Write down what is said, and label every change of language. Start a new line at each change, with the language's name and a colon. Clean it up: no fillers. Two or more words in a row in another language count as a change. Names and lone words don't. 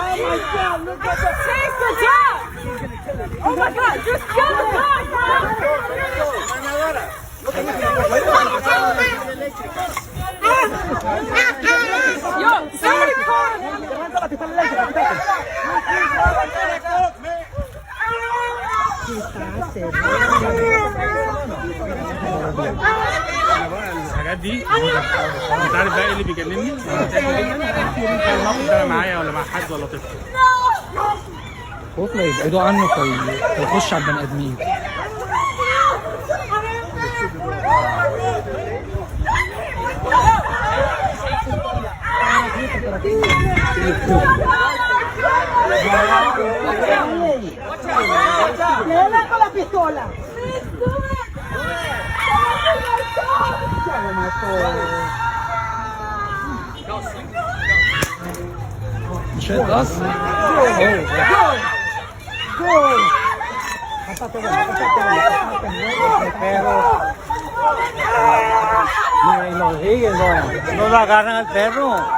English: Oh my God, look at that. Change the dog. Oh my God, just kill the dog, Yo, somebody call him.
Arabic: الحاجات دي انت عارف بقى ايه اللي بيجنني؟ الموقف ده معايا ولا مع حد ولا طفل؟ خوف لا يبعدوا عنه فيخش على البني ادمين.
Spanish: Léela con la pistola.
Arabic: مش هيتقص.
Spanish: No lo agarran al perro.